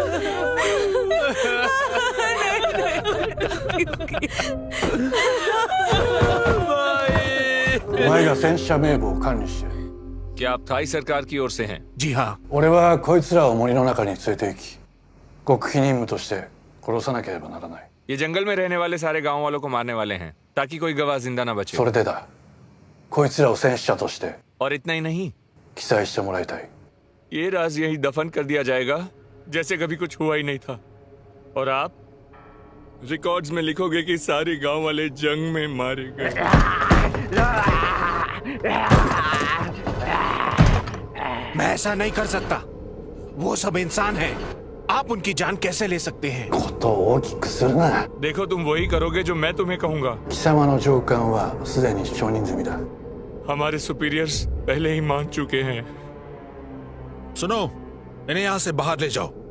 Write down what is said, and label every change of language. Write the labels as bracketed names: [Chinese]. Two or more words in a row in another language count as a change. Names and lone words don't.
[Japanese] お前が戦死者名簿を管理してる。 [Hindi] क्या आप थाई सरकार की ओर से हैं? जी हाँ। [Japanese] 俺はこいつらを森の中に連れて行き、極秘任務として殺さなければならない。 [Hindi] ये जंगल में रहने वाले सारे गांव वालों को मारने वाले हैं ताकि कोई गवाह जिंदा ना बचे। [Japanese] それでだ。こいつらを戦死者として。 [Hindi] और इतना ही नहीं, [Japanese] 記載してもらいたい。 [Hindi] ये राज यही दफन कर दिया जाएगा जैसे कभी कुछ हुआ ही नहीं था। और आप रिकॉर्ड्स में लिखोगे कि सारे गांव वाले जंग में मारे गए। मैं ऐसा नहीं कर सकता। वो सब इंसान हैं। आप उनकी जान कैसे ले सकते हैं? देखो, तुम वही करोगे जो मैं तुम्हें कहूंगा। [Japanese] 貴様の上官はすでに承認済みだ。 [Hindi] हमारे सुपीरियर्स पहले ही मान चुके हैं। सुनो, इन्हें यहां से बाहर ले जाओ।